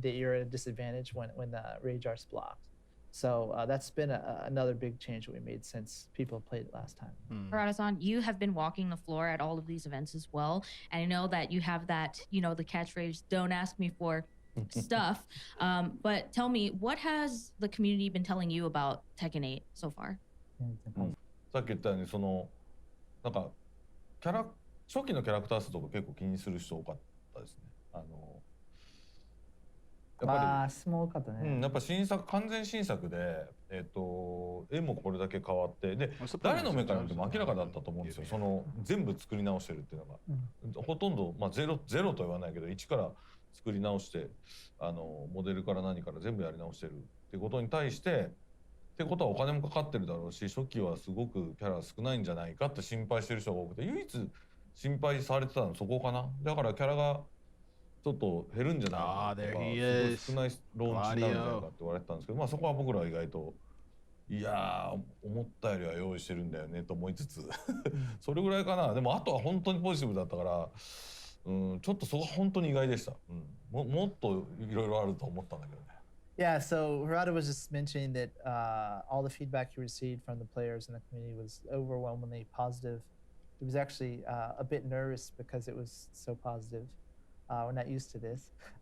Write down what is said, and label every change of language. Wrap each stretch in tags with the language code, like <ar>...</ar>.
<en>That you're at a disadvantage when the rage art's blocked. So that's been another big change that we made since people played it last time. Harada-san, you have been walking the floor at all of these events as well, and I know that you have that, the catchphrase, "Don't ask me for stuff." But tell me, what has the community been telling you about Tekken 8 so far?</en> <ja>さっき言ったようになんか初期のキャラクター数とか結構気にする人多かったですね。まあ質問多かったね。やっぱ完全新作で、絵もこれだけ変わってで誰の目から見ても明らかだったと思うんですよ。全部作り直してるっていうのが、ほとんど、ゼロとは言わないけど1から作り直してモデルから何から全部やり直してるっていうことに対して。ってことはお金もかかってるだろうし、初期はすごくキャラ少ないんじゃないかって心配してる人が多くて、唯一心配されてたのそこかな。だからキャラがちょっと減るんじゃないかとか、すごい少ないローンチになるんじゃないかって言われてたんですけど、そこは僕らは意外といや思ったよりは用意してるんだよねと思いつつそれぐらいかな。でもあとは本当にポジティブだったから、ちょっとそこは本当に意外でした。もっといろいろあると思ったんだけどね。</ja> <en>Yeah, so Harada was just mentioning that all the feedback he received from the players and the community was overwhelmingly positive. He was actually a bit nervous because it was so positive. We're not used to this.</en>